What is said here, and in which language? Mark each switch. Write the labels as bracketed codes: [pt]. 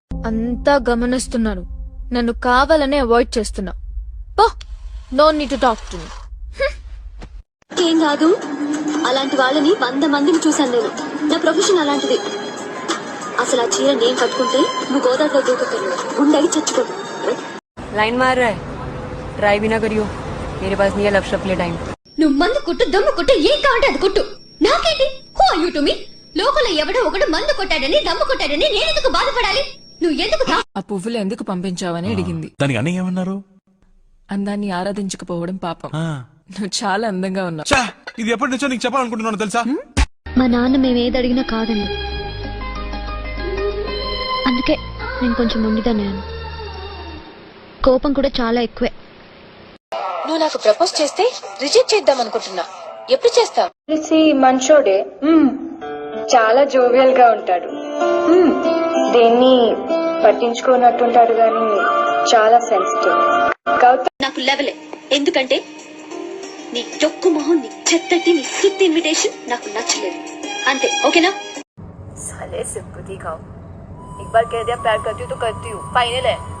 [te] అంతా గమనిస్తున్నాను, నన్ను కావాలనే అవాయిడ్ చేస్తున్నా. పో, [en] No need to talk to me. [te] ఏం కాదు, అలాంటి వాళ్ళని 100 మందిని చూశాను నేను. నా ప్రొఫెషన్ అలాంటిది. అసలు ఆ చీర నేను కట్టుకుంటే నువ్వు గోదావరిలో దూకగలవు, ఉండయి చచ్చిపో. [hi] लाइन मार रहा है, ट्राई भी ना करियो, मेरे पास नहीं है लव शॉप के लिए टाइम. [te] నువ్వు మందు కొట్టు, దమ్ము కొట్టు, ఏం కావాలంటే అది కొట్టు. నాకేంటి? [en] Who are you to me? [te] లోకంలో ఎవడో ఒకడు మందు కొట్టాడని, దమ్ము కొట్టాడని నేను ఎందుకు బాధపడాలి? నువ్వు ఎందుకు ఆ పువ్వులు ఎందుకు పంపించావని అడిగింది. దానికి అన్నీ ఏమన్నారు? అందాన్ని ఆరాధించకపోవడం పాపం. నువ్వు చాలా అందంగా ఉన్నావు. ఇది ఎప్పటి నుంచో నీకు చెప్పాలనుకుంటున్నాను తెలుసా? మా నాన్న మేము ఏది అడిగినా కాదండి, అందుకే నేను కొంచెం మొండిదాన్ని. కోపం కూడా చాలా ఎక్కువే. నువ్వు నాకు ప్రపోజ్ చేస్తే రిజెక్ట్ చేద్దాం అనుకుంటున్నా. ఎప్పుడు చేస్తావు? మంచోడే, చాలా జోవియల్ గా ఉంటాడు, దేన్ని పట్టించుకోనట్టుంటాడు గాని చాలా సెన్సిటివ్. నాకు లెవెలే, ఎందుకంటే నీ చొక్కు మొహం, నీ చెత్తటి, నీ స్కిప్ ఇన్విటేషన్ నాకు నచ్చలేదు. అంతే, ఓకేనా? [hi] साले सिंपैथी खाओ. एक बार कह दिया प्यार करती हूँ तो करती हूँ, फाइनल है.